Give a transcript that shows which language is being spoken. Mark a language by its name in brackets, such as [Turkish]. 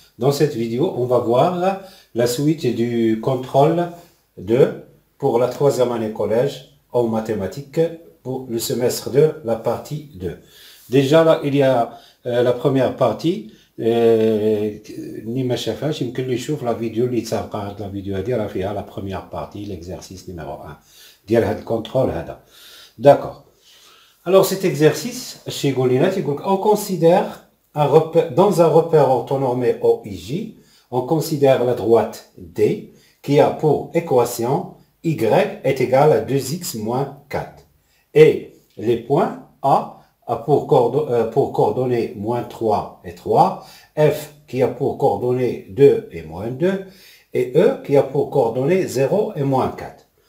[French] Dans cette vidéo, on va voir la suite du contrôle 2 pour la troisième année collège en mathématiques pour le semestre 2, la partie 2. Déjà là, il y a la première partie. [Arabic] Ni ma شافهاش يمكن له يشوف la vidéo اللي سابقه هاد la vidéo هادي راه فيها [French] la première partie l'exercice numéro 1 [Arabic] ديال هاد الكونترول هذا. [French] D'accord. Alors cet exercice, on considère dans un repère orthonormé OIJ, on considère la droite D qui a pour équation Y est égal à 2x moins 4. Et les points A pour coordonnées moins 3 et 3, F qui a pour coordonnées 2 et moins 2, et E qui a pour coordonnées 0 et moins 4.